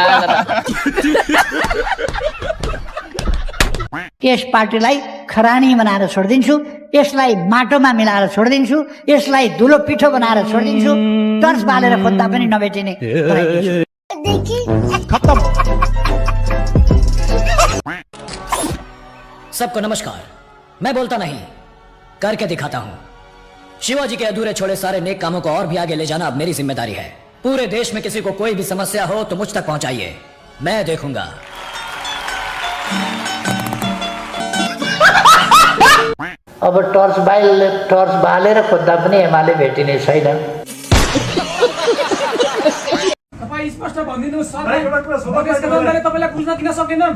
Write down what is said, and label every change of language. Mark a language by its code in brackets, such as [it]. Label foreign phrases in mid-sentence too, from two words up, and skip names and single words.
[ne] यस पार्टीलाई खरानी बनाएर छोडिदिन्छु यसलाई माटोमा मिलाएर छोडिदिन्छु यसलाई धुलो पिठो बनाएर छोडिदिन्छु टर्च बालेर खोज्दा पनि नभेटिने खत्तम [hi] सबको नमस्कार मैं बोलता नहीं करके दिखाता हूँ शिवाजी के अधूरे छोड़े सारे नेक कामों को और भी आगे ले जाना अब मेरी जिम्मेदारी है पूरे देश में किसी को कोई भी समस्या हो तो मुझ तक पहुंचाइए मैं देखूंगा [ne] अब टर्च बालेर खोज्दा पनि एमाले भेटिने छैन तपाईँ स्पष्ट भनिदिनुहोस् जनताले तपाईँलाई बुझ्न किन सकेनन्